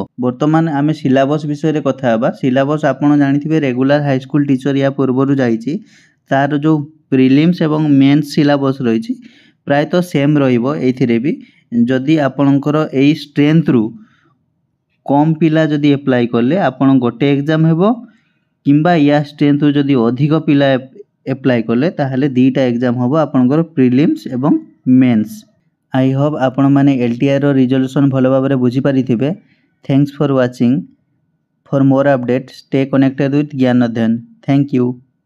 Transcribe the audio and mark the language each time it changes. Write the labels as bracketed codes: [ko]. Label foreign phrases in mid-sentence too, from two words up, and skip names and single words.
[or] ବର୍ତ୍ତମାନ ଆମେ ସିଲେବସ ବିଷୟ ରେ କଥା ହବା। ସିଲେବସ ଆପଣ ଜାଣିଥିବେ [en] regular high school teacher [or] ଯା ପୂର୍ବରୁ ଯାଇଛି ତାର ଯୋ ପ୍ରିଲିମ୍ସ ଏବଂ ମେନ୍ସ ସିଲେବସ ରହି ପ୍ରାୟ ତ ସେମ ରହିବ ଏଥିରେ ଭି ଯଦି ଆପଣଙ୍କର ଏଇ ଷ୍ଟ୍ରେଙ୍ଗଥ ରୁ କମ ପିଲା ଯଦି ଆପ୍ଲାଇ କଲେ ଆପଣ ଗୋଟେ ଏକ୍ଜାମ ହେବ କିମ୍ବା ଯା ଷ୍ଟ୍ରେଙ୍ଗଥ ରୁ ଯଦି ଅଧିକ ପିଲା ଆପ୍ଲାଇ କଲେ ତାହାଲେ ଦିଇଟା ଏକ୍ଜାମ ହବ ଆପଣଙ୍କର ପ୍ରିଲିମ୍ସ ଏବଂ ମେନ୍ସ। [en] I hope [or] ଆପଣ ମାନେ ଏଲଟିଆର ର ରିଜୋଲ୍ୟୁସନ ଭଲ ଭାବରେ ବୁଝି ପାରିଥିବେ। [en] Thanks for watching. For more updates, stay connected with Gyan Adhyan. Thank you.